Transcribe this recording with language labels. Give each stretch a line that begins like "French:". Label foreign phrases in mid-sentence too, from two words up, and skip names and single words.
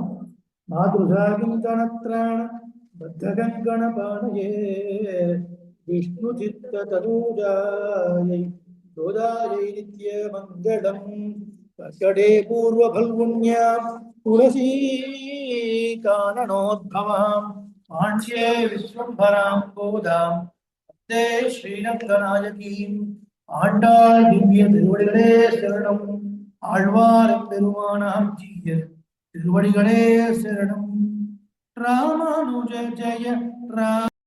Sanskrit: మాతృసాగింకణత్రాణ బద్ధగణపాణయే విష్ణు చిత్త తనూజాయై గోదాయై నిత్య మంగళం. కర్కటే పూర్వ ఫల్గుణ్యాం తులసీ కాననోద్భవాం పాండ్యే విశ్వంభరాం గోదాం వందే శ్రీరంగనాయకీం.
Tamil: ஆண்டாள் திவ்ய திருவடிகளே சரணம். ஆழ்வார் பெருமானார் ஜீய திருவடிகளே சரணம். ராமானுஜ ஜெய ராம்.